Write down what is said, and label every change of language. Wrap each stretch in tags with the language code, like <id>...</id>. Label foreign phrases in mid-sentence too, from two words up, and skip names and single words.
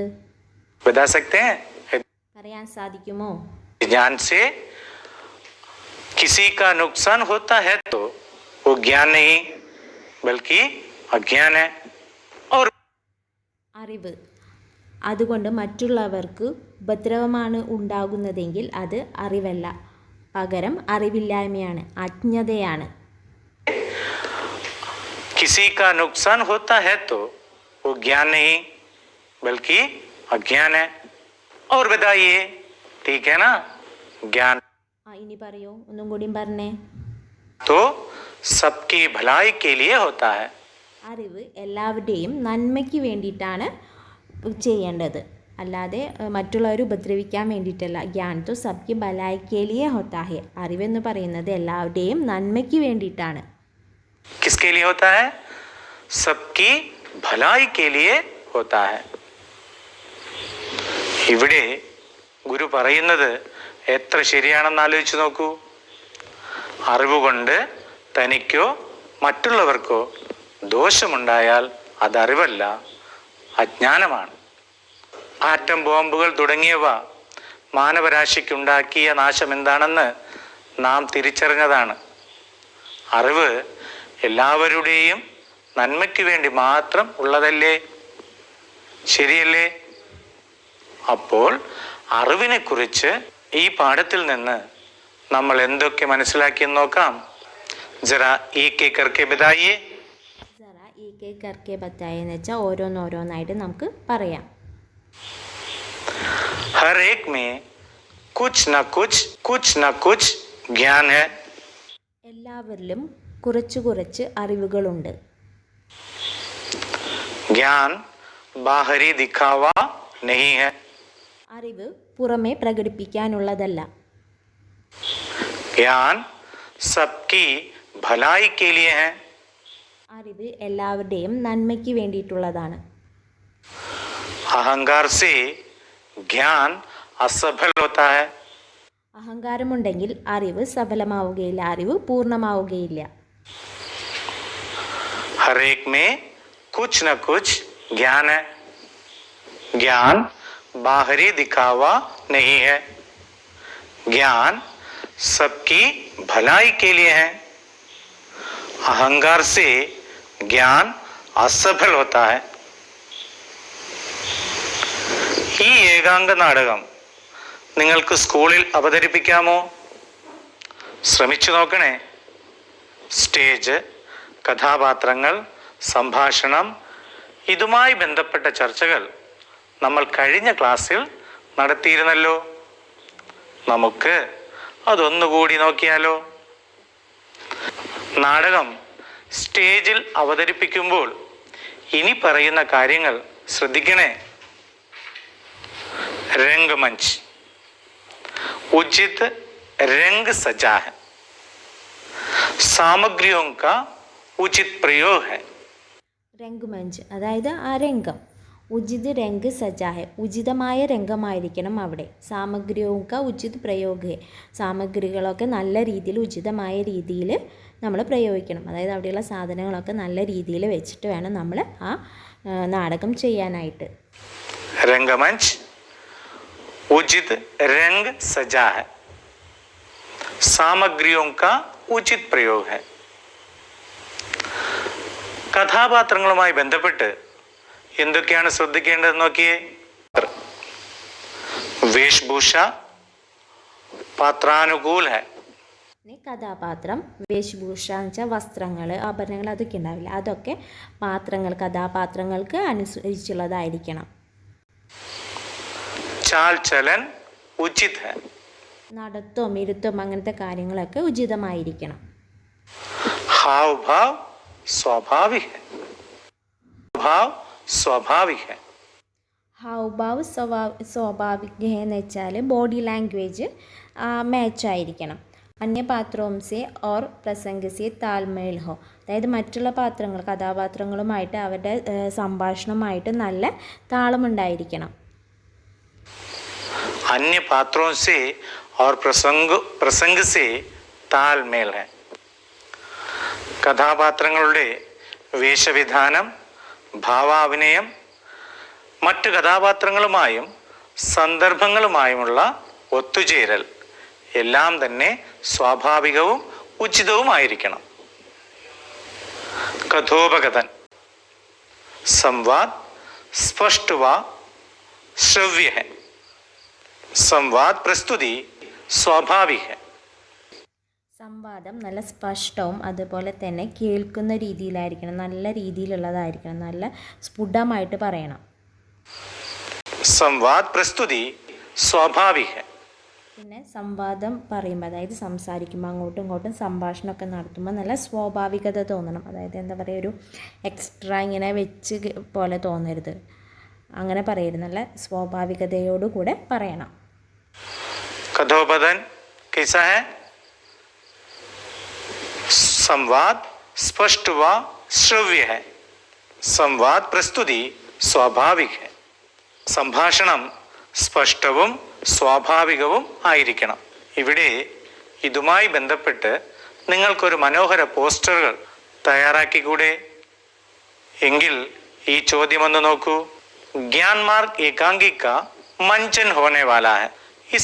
<hi>बता सकते हैं?</hi> <ml>പറയാൻ സാധിക്കുമോ?</ml> <hi>ज्ञान से किसी का नुकसान होता है तो वो ज्ञान नहीं बल्कि अज्ञान है. और</hi> <ml>അറിവ്, അതുകൊണ്ട് മറ്റുള്ളവർക്ക് ഉപദ്രവമാണ് ഉണ്ടാകുന്നതെങ്കിൽ അത് അറിവല്ല, പകരം അറിവില്ലായ്മയാണ്, അജ്ഞതയാണ്.</ml> <hi>किसी का नुकसान होता है तो वो ज्ञान नहीं बल्कि अज्ञान है. और बताइए, ठीक है ना? ज्ञान</hi> <ml>ഇനി പറയൂ, ഒന്നും കൂടിയും പറഞ്ഞേ.</ml> <hi>तो सबकी भलाई के लिए होता है.</hi> <ml>അറിവ് എല്ലാവരുടെയും നന്മയ്ക്ക് വേണ്ടിയിട്ടാണ് ചെയ്യേണ്ടത്, അല്ലാതെ മറ്റുള്ളവരെ ഉപദ്രവിക്കാൻ വേണ്ടിയിട്ടല്ല.</ml> <hi>ज्ञान तो सबकी भलाई के लिए होता है.</hi> <ml>അറിവെന്ന് പറയുന്നത് എല്ലാവരുടെയും നന്മയ്ക്ക് വേണ്ടിയിട്ടാണ്.</ml> <hi>किसके लिए होता है? सबकी भलाई के लिए होता है.</hi> <ml>ഇവിടെ ഗുരു പറയുന്നത് എത്ര ശരിയാണെന്ന് ആലോചിച്ച് നോക്കൂ. അറിവുകൊണ്ട് തനിക്കോ മറ്റുള്ളവർക്കോ ദോഷമുണ്ടായാൽ അതറിവല്ല, അജ്ഞാനമാണ്. ആറ്റം ബോംബുകൾ തുടങ്ങിയവ മാനവരാശിക്കുണ്ടാക്കിയ നാശം എന്താണെന്ന് നാം തിരിച്ചറിഞ്ഞതാണ്. അറിവ് എല്ലാവരുടെയും നന്മയ്ക്ക് വേണ്ടി മാത്രം ഉള്ളതല്ലേ? ശരിയല്ലേ? അപ്പോൾ അറിവിനെക്കുറിച്ച് ഈ പാഠത്തിൽ നിന്ന് നമ്മൾ എന്തൊക്കെ മനസ്സിലാക്കിയെന്ന് നോക്കാം.</ml> <hi>ജറാ एक एक करके बताइए. ज़रा एक एक करके बताइए</hi> <ml>എന്ന് വെച്ചാൽ ഓരോന്നോരോന്നായിട്ട് നമുക്ക് പറയാം.</ml> <hi>हर एक में कुछ न कुछ ज्ञान है.</hi> <ml>എല്ലാവരിലും കുറച്ച് കുറച്ച് അറിവുകളുണ്ട്.</ml> <hi>ज्ञान बाहरी दिखावा नहीं है.</hi> <ml>അറിവ് പുറമേ പ്രകടിപ്പിക്കാനുള്ളതല്ല.</ml> <hi>ज्ञान सबकी भलाई के लिए है.</hi> <ml>അറിവ് എല്ലാവരുടെയും നന്മയ്ക്ക് വേണ്ടിയിട്ടുള്ളതാണ്.</ml> <hi>अहंकार से ज्ञान असफल होता है.</hi> <ml>അഹങ്കാരമുണ്ടെങ്കിൽ അറിവ് സഫലമാവുകയില്ല, അറിവ് പൂർണ്ണമാവുകയില്ല.</ml> <hi>हर एक में कुछ न कुछ ज्ञान है. ज्ञान बाहरी दिखावा नहीं है. ज्ञान सबकी भलाई के लिए है. अहंकार से ज्ञान असफल होता है.</hi> <ml>ഈ ഏകാംഗ നാടകം നിങ്ങൾക്ക് സ്കൂളിൽ അവതരിപ്പിക്കാമോ? ശ്രമിച്ചു നോക്കണേ. സ്റ്റേജ്, കഥാപാത്രങ്ങൾ, സംഭാഷണം, ഇതുമായി ബന്ധപ്പെട്ട ചർച്ചകൾ നമ്മൾ കഴിഞ്ഞ ക്ലാസ്സിൽ നടത്തിയിരുന്നല്ലോ. നമുക്ക് അതൊന്നുകൂടി നോക്കിയാലോ? നാടകം സ്റ്റേജിൽ അവതരിപ്പിക്കുമ്പോൾ ഇനി പറയുന്ന കാര്യങ്ങൾ ശ്രദ്ധിക്കണേ.</ml> <hi>रंगमंच, उचित रंग सजा है. सामग्रियों का उचित प्रयोग है.</hi> <ml>രംഗമഞ്ച് അതായത് ആ രംഗം.</ml> <hi>उचित रंग सजा है,</hi> <ml>ഉചിതമായ രംഗമായിരിക്കണം അവിടെ. സാമഗ്രിയൊക്കെ</ml> <hi>उचित प्रयोग,</hi> <ml>സാമഗ്രികളൊക്കെ നല്ല രീതിയിൽ ഉചിതമായ രീതിയിൽ നമ്മൾ പ്രയോഗിക്കണം. അതായത് അവിടെയുള്ള സാധനങ്ങളൊക്കെ നല്ല രീതിയിൽ വെച്ചിട്ട് വേണം നമ്മൾ ആ നാടകം ചെയ്യാനായിട്ട്.</ml> <hi>रंगमंच उचित रंग सजा है. सामग्रियों का उचित प्रयोग है.</hi> <ml>കഥാപാത്രങ്ങളുമായി ബന്ധപ്പെട്ട് എന്തൊക്കെയാണ് ശ്രദ്ധിക്കേണ്ടതെന്ന് നോക്കിയേ.</ml> <hi>वेशभूषा पात्रानुकूल है.</hi> <ml>കഥാപാത്രം, വേഷഭൂഷ എന്ന് വെച്ചാൽ വസ്ത്രങ്ങൾ, ആഭരണങ്ങൾ, അതൊക്കെ ഉണ്ടാവില്ല. അതൊക്കെ പാത്രങ്ങൾ, കഥാപാത്രങ്ങൾക്ക് അനുസരിച്ചുള്ളതായിരിക്കണം.</ml> <hi>चाल चलन उचित है.</hi> <ml>നടത്തവും ഇരുത്തവും അങ്ങനത്തെ കാര്യങ്ങളൊക്കെ ഉചിതമായിരിക്കണം.</ml> <hi>हाव भाव स्वाभाविक है. भाव स्वाभाविक है. हावभाव स्वाभाविक</hi> <ml>എന്ന് വെച്ചാൽ</ml> <en>body language</en> <ml>മാച്ചായിരിക്കണം.</ml> <hi>अन्य पात्रों से और प्रसंग से तालमेल हो,</hi> <ml>അതായത് മറ്റുള്ള പാത്രങ്ങൾ, കഥാപാത്രങ്ങളുമായിട്ട് അവരുടെ സംഭാഷണമായിട്ട് നല്ല താളമുണ്ടായിരിക്കണം.</ml> <hi>अन्य पात्रों से और प्रसंग से तालमेल है.</hi> <ml>കഥാപാത്രങ്ങളുടെ വേഷവിധാനം, ഭാവാഭിനയം, മറ്റു കഥാപാത്രങ്ങളുമായും സന്ദർഭങ്ങളുമായുമുള്ള ഒത്തുചേരൽ എല്ലാം തന്നെ സ്വാഭാവികവും ഉചിതവുമായിരിക്കണം.</ml> <hi>कथोपकथन संवाद स्पष्ट व श्रव्य है. संवाद प्रस्तुति स्वाभाविक है.</hi> <ml>സംവാദം നല്ല സ്പഷ്ടവും അതുപോലെ തന്നെ കേൾക്കുന്ന രീതിയിലായിരിക്കണം, നല്ല രീതിയിലുള്ളതായിരിക്കണം, നല്ല സ്ഫുടമായിട്ട് പറയണം. संवाद प्रस्तुति स्वाभाविक है. പിന്നെ സംവാദം പറയുമ്പോൾ, അതായത് സംസാരിക്കുമ്പോൾ, അങ്ങോട്ടും ഇങ്ങോട്ടും സംഭാഷണമൊക്കെ നടത്തുമ്പോൾ നല്ല സ്വാഭാവികത തോന്നണം. അതായത് എന്താ പറയുക, ഒരു എക്സ്ട്രാ ഇങ്ങനെ വെച്ച് പോലെ തോന്നരുത്, അങ്ങനെ പറയരുത്, നല്ല സ്വാഭാവികതയോടുകൂടെ പറയണം.</ml> <hi>कथोपकथन कैसा है? संवाद स्पष्ट व श्रव्य है. संवाद प्रस्तुति स्वाभाविक है.</hi> <ml>സംഭാഷണം സ്പഷ്ടവും സ്വാഭാവികവും ആയിരിക്കണം. ഇവിടെ ഇതുമായി ബന്ധപ്പെട്ട് നിങ്ങൾക്കൊരു മനോഹര പോസ്റ്ററുകൾ തയ്യാറാക്കിക്കൂടെ? എങ്കിൽ ഈ ചോദ്യം ഒന്ന് നോക്കൂ.</ml> <hi>ज्ञान मार्ग एकांगी का मंचन होने वाला है.</hi>